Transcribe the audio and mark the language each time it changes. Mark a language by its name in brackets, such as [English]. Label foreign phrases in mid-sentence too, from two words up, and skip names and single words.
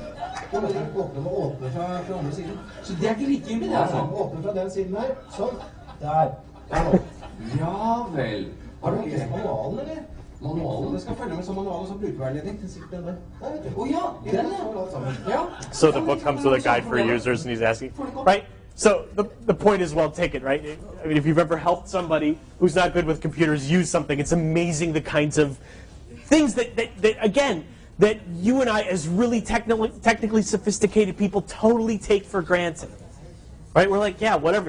[Norwegian] Du må åpne fra andre siden. Så det er ikke likegyldig, det, altså? Åpne fra den siden her. Sånn. Der. Der nå. Ja vel. Har du lest manualen, eller? Manualen? Det skal følge med som manualen som brukerveiledning. Den sitter den der. Der, vet du. Ja, den, ja. [English] So the book comes with a guide for users, and he's asking, right? So the point is well taken, right? I mean, if you've ever helped somebody who's not good with computers use something, it's amazing the kinds of things that again, that you and I, as really technically sophisticated people, totally take for granted, right? We're like, yeah, whatever.